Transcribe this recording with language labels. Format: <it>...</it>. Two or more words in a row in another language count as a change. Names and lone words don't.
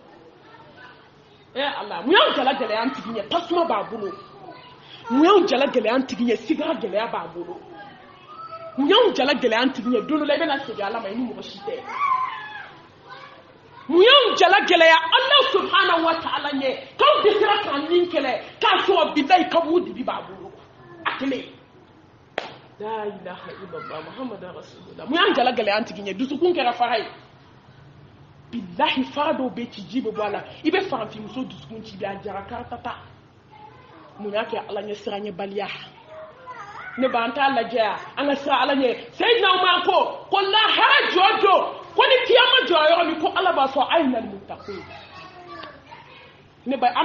<bm>ala mun y'an jala gɛlɛya an tigi ɲɛ tasuma b'a bolo mun y'an jala gɛlɛya an tigi ɲɛ sigara gɛlɛya b'a bolo mun y'an jala gɛlɛya an tigi ɲɛ don dɔ la i bɛna segin ala ma i ni mɔgɔ si tɛ mun y'an jala gɛlɛya</bm> <ar>الله سبحانه وتعالى</ar> <bm>ɲɛ k'aw dɛsɛra k'an nin kɛlɛ k'a sɔrɔ bilahi kaburu dibi b'a bolo a kelen la</bm> <ar>إله إلا الله محمد رسول الله</ar> <bm>mun y'an jala gɛlɛya an tigi ɲɛ dusukun kɛra fara ye bilahi fara dɔw bɛ ci ji bɛ bɔ a la i bɛ farafinmuso dusukun ci bi a jara karatata mun y'a kɛ ala ɲɛ siran ɲɛ baliya ne b'an t'a lajɛ an ka siran ala ɲɛ Seydina Umar ko lahara jɔjɔ ko ni kiyama jɔra yɔrɔ min ko ala b'a fɔ</bm> <ar>أين المتقون</ar> <bm>ne ba an</bm>